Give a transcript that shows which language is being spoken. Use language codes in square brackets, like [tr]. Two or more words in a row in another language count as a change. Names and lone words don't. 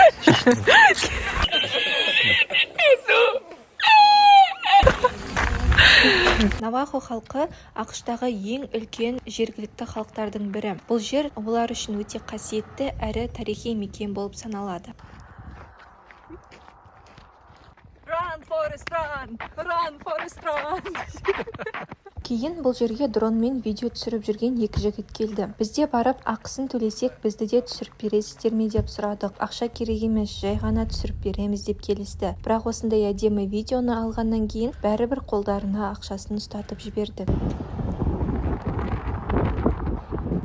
[kk] Навахо халқы ақштағы ең үлкен жергілікті халықтардың бірі. Бұл жер олар үшін өте қасиетті әрі тарихи мекен болып саналады. [en] Run, Forest, run! Run, Forest, run! [kk] Кейін бұл жерге дронмен видео түсіріп жүрген 2 жігіт келді. Бізде барып ақысын төлесек, бізді де түсіріп бересіздер ме деп сұрадық. Ақша керек емес, жай ғана түсіріп береміз деп келісті. Бірақ осындай әдемі видеоны алғаннан кейін бәрібір қолдарына ақшасын ұстатып жіберді.